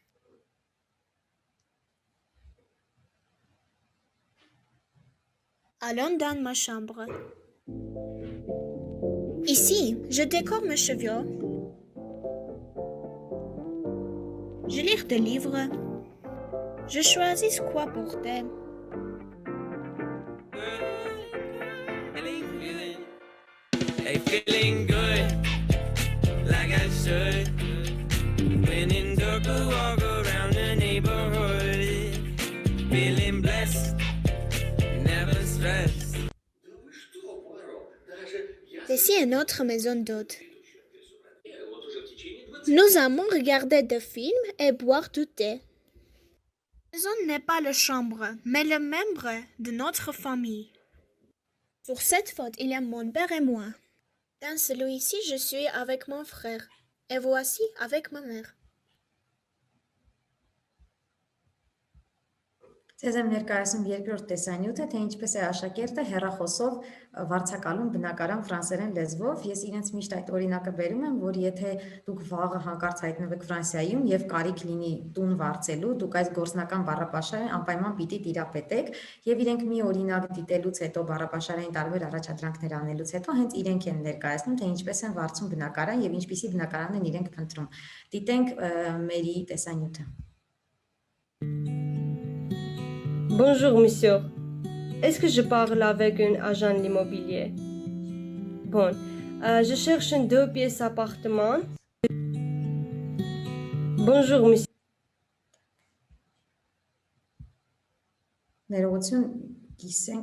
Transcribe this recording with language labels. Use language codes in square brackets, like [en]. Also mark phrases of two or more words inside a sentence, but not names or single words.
[fr] Allons dans ma chambre. Ici, je décore mes cheveux. Je lis des livres. Je choisis quoi porter. [en] Hey, feeling good, like I should. When in dark, I walk around the neighborhood. Feeling blessed, never stressed. [fr] Ici est notre maison d'hôte. Nous aimons regarder des films et boire du thé. La maison n'est pas la chambre, mais le membre de notre famille. Sur cette photo, il y a mon père et moi. Dans celui-ci, je suis avec mon frère. Et voici avec ma mère. [hy] Ձեզ եմ ներկայացնում երկրորդ տեսանյութը, թե ինչպես է աշակերտը հեռախոսով վարձակալում բնակարան ֆրանսերեն լեզվով։ Ես իրենց միշտ այդ օրինակը բերում եմ, որ եթե դուք վաղը հանկարծ հայտնվեք Ֆրանսիայում եւ կարիք լինի տուն վարձելու, դուք այս գործնական բառապաշարին անպայման պիտի տիրապետեք եւ իրենք մի օրինակ դիտելուց հետո բառապաշարային տարբեր առաջադրանքներ անելուց հետո հենց իրենք են ներկայացնում, թե ինչպես են վարձում բնակարան եւ ինչպիսի բնակարան են իրենք փնտրում։ Դիտենք Մերի տեսանյութը։ [fr] Bonjour, monsieur. Est-ce que je parle avec un agent immobilier? Bon, je cherche un 2 pièces appartement. Bonjour, monsieur. [hy] Ներողություն, կիսենք